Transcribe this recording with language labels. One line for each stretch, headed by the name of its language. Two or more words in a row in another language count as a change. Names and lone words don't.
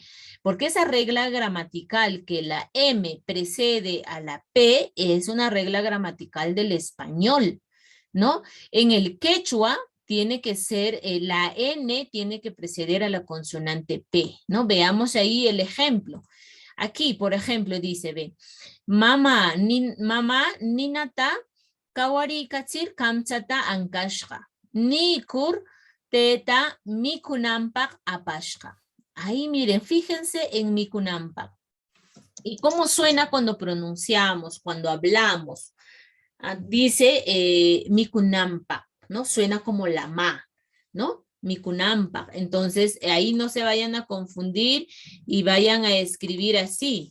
Spanish: Porque esa regla gramatical que la M precede a la P es una regla gramatical del español, ¿no? En el quechua tiene que ser, la N tiene que preceder a la consonante P, ¿no? Veamos ahí el ejemplo. Aquí, por ejemplo, dice, ve,
Quechua: mamá ninata kawarikachir kamchata ankashka, nikur teta mikunampak apashka.
Spanish: Ahí miren, fíjense en mikunampak. ¿Y cómo suena cuando pronunciamos, cuando hablamos? Dice mikunampak, ¿no? Suena como la ma, ¿no? Mikunampak. Entonces, ahí no se vayan a confundir y vayan a escribir así.